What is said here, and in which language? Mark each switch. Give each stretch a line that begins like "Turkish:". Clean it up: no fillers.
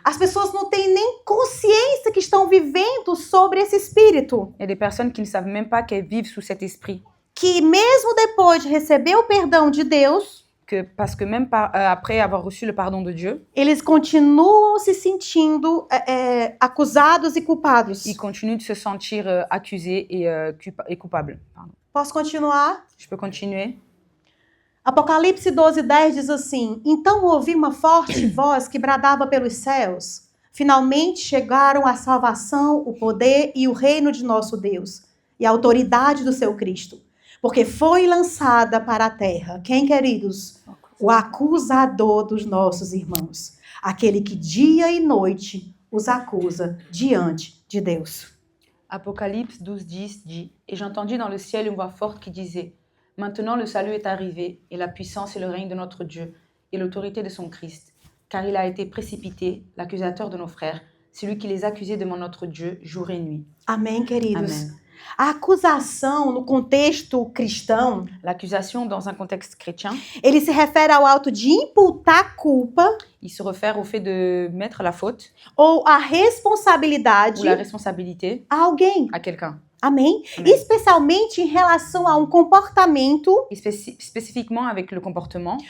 Portuguese: As pessoas não têm nem consciência que estão vivendo sobre esse espírito.
French: Il y a des personnes qui ne savent même pas qu'elles vivent sous cet esprit.
Portuguese: Que mesmo depois de receber o perdão de Deus,
French: Parce que même après avoir reçu le pardon de Dieu,
Portuguese: eles continuam se sentindo acusados e culpados.
French: ils continuent de se sentir accusés et coupables. Pardon.
Portuguese: Posso continuar?
French: Je peux continuer?
Portuguese: Apocalipse 12:10 diz assim: Então ouvi uma forte voz que bradava pelos céus. Finalmente chegaram a salvação, o poder e o reino de nosso Deus, e a autoridade do seu Cristo. Porque foi lançada para a terra, quem, queridos? O acusador dos nossos irmãos. Aquele que dia e noite os acusa diante de Deus.
French: Apocalypse 12:10 dit « Et j'entendis dans le ciel une voix forte qui disait « Maintenant le salut est arrivé, et la puissance et le règne de notre Dieu, et l'autorité de son Christ. Car il a été précipité, l'accusateur de nos frères, celui qui les accusait devant notre Dieu jour et nuit. »
Portuguese: Amém, queridos?
French: Amen.
Portuguese: A acusação, no contexto cristão,
French: L'accusation dans un contexte chrétien,
Portuguese: ele se refere ao ato de imputar culpa
French: il se réfère au fait de mettre la faute
Portuguese: ou a responsabilidade
French: ou la responsabilité
Portuguese: a alguém.
French: à quelqu'un.
Portuguese: Amém? Amém. Especialmente em relação a um comportamento
French: Et spécifiquement avec le comportement